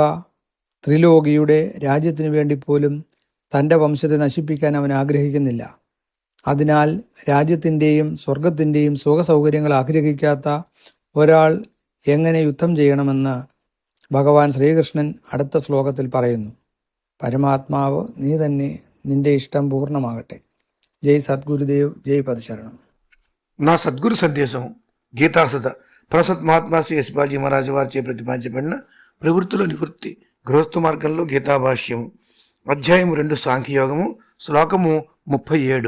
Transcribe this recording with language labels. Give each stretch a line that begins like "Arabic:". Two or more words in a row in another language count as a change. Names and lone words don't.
Malayalam: ത്രിലോകിയുടെ രാജ്യത്തിനു വേണ്ടി പോലും തൻ്റെ വംശത്തെ നശിപ്പിക്കാൻ അവൻ ആഗ്രഹിക്കുന്നില്ല. അതിനാൽ രാജ്യത്തിൻ്റെയും സ്വർഗത്തിൻ്റെയും സുഖസൗകര്യങ്ങൾ ആഗ്രഹിക്കാത്ത ഒരാൾ എങ്ങനെ യുദ്ധം ചെയ്യണമെന്ന് ഭഗവാൻ ശ്രീകൃഷ്ണൻ അടുത്ത ശ്ലോകത്തിൽ പറയുന്നു. പരമാത്മാവ് നീ തന്നെ, നിന്റെ
Telugu: ఇష్టం పూర్ణమాగట్టే. జై సద్గురుదేవ్, జై పదశరణం. నా సద్గురు సందేశం గీతాసత ప్రసత్ మహాత్మా శ్రీ యశ్బాజీ మహారాజు వారిచే ప్రతిపాదించబడిన ప్రవృత్తుల నివృత్తి గృహస్థ మార్గంలో గీతాభాష్యము అధ్యాయము 2 సాంఖ్యయోగము శ్లోకము 37.